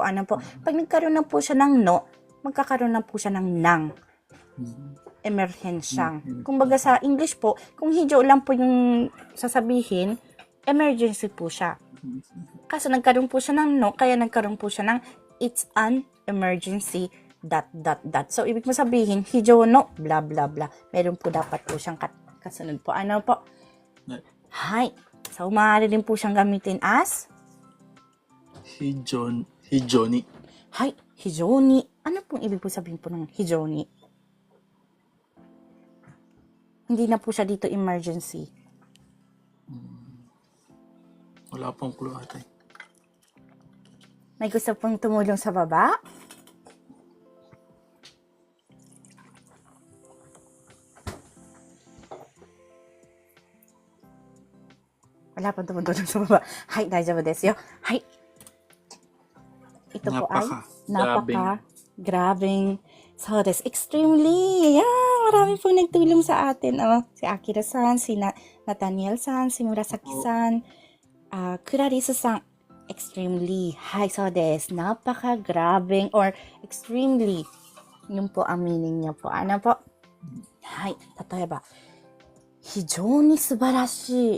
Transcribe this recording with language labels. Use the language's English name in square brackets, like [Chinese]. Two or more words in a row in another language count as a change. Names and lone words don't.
[Filipino] Ano po? Pag nagkaroon na po siya ng no, magkakaroon na po siya ng nang. Emerhensyang. Kumbaga sa English po, kung hijo lang po yung sasabihin, emergency po siya. Kaso nagkaroon po siya ng no, kaya nagkaroon po siya ng [English] it's an emergency ... [Filipino] So, ibig mo sabihin, [Japanese] 非常の, [English] blah, blah, blah. [Filipino] Meron po dapat po siyang kasunod po. Ano po? So, maaari din po siyang gamitin as? Hijoni. Hijoni. Ano pong ibig po sabihin po ng hijoni? Hindi na po siya dito emergency. Wala pong clue ate. May gusto pong tumulong sa baba? Wala pong tumulong sa baba. [Japanese] 大丈夫ですよ. [Filipino] Ito po ay napaka-grabing. [English] So, that's extremely. [Filipino] Marami pong nagtulong sa atin. Si Akira-san, si Nathaniel-san, si Murasaki-san, Clarice-san. [English] Extremely. [Japanese] そうです. [Filipino] Napaka-grabing or extremely. Yun po ang meaning niya po. [Japanese] Ano po? 例えば。非常に素晴らしい.